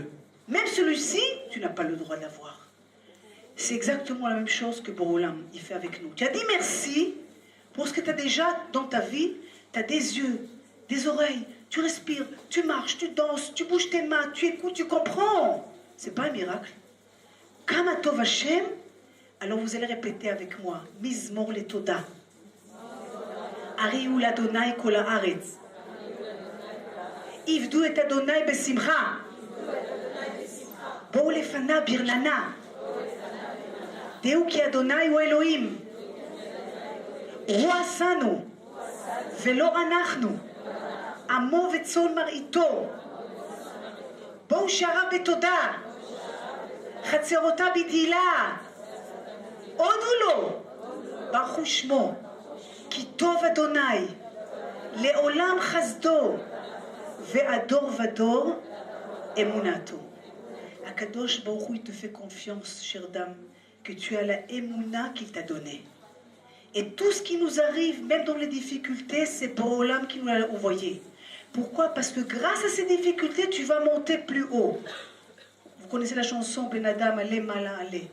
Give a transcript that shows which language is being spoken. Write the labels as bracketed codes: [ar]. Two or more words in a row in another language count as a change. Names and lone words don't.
[fr] Même celui-ci, tu n'as pas le droit d'avoir. C'est exactement la même chose que Borolam, il fait avec nous. Tu as dit merci pour ce que tu as déjà dans ta vie. Tu as des yeux, des oreilles, tu respires, tu marches, tu danses, tu bouges tes mains, tu écoutes, tu comprends. C'est pas un miracle. [he] כמה טוב השם, [fr] alors vous allez répéter avec moi. [he] מזמור לתודה. הריעו לאדוני כל הארץ. עבדו את אדוני בשמחה. בואו לפניו ברננה. דעו כי אדוני הוא אלוהים. הוא עשנו, ולא אנחנו. עמו וצאן מרעיתו. בואו שערה בתודה. חצרותה בתהילה. הודו לו. ברכו שמו. כי טוב אדוני. לעולם חסדו. והדור ודור אמונתו. הקדוש ברוך הוא, [fr] il te fait confiance, chère dame, que tu as la émouna qu'il t'a donnée. Et tout ce qui nous arrive, même dans les difficultés, c'est Borolam qui nous l'a envoyé. Pourquoi? Parce que grâce à ces difficultés, tu vas monter plus haut. Vous connaissez la chanson Ben Adam, allez, malin, allez.